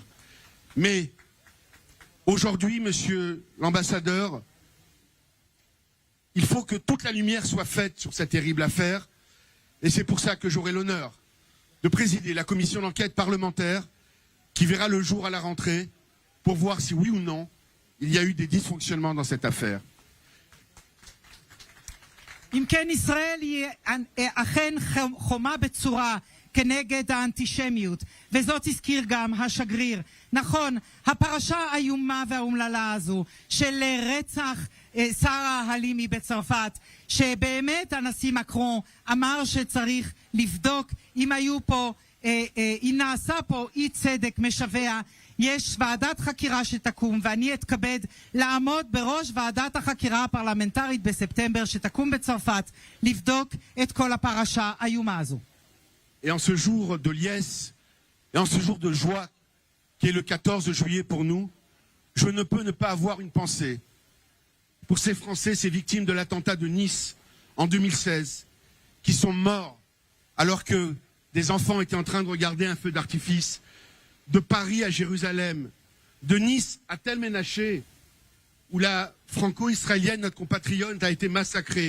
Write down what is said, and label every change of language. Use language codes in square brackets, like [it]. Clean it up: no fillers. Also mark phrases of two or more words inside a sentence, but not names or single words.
[fr] Mais aujourd'hui, monsieur l'ambassadeur, il faut que toute la lumière soit faite sur cette terrible affaire, et c'est pour ça que j'aurai l'honneur de présider la commission d'enquête parlementaire qui verra le jour à la rentrée pour voir si oui ou non il y a eu des dysfonctionnements dans cette affaire. [he] אם כן, ישראל היא אכן חומה בצורה כנגד האנטישמיות, וזאת הזכיר גם השגריר. נכון, הפרשה האיומה והאומללה הזו של רצח שרה הלימי בצרפת, שבאמת הנשיא מקרון אמר שצריך לבדוק אם נעשה פה אי צדק משווע, יש ועדת חקירה שתקום, ואני אתכבד לעמוד בראש ועדת החקירה הפרלמנטרית בספטמבר שתקום בצרפת, לבדוק את כל הפרשה האיומה הזו. [fr] Et en ce jour de liesse, et en ce jour de joie, qui est le 14 juillet pour nous, je ne peux ne pas avoir une pensée pour ces Français, ces victimes de l'attentat de Nice en 2016, qui sont morts alors que des enfants étaient en train de regarder un feu d'artifice, de Paris à Jérusalem, de Nice à Tel Ménaché, où la franco-israélienne, notre compatriote, a été massacrée.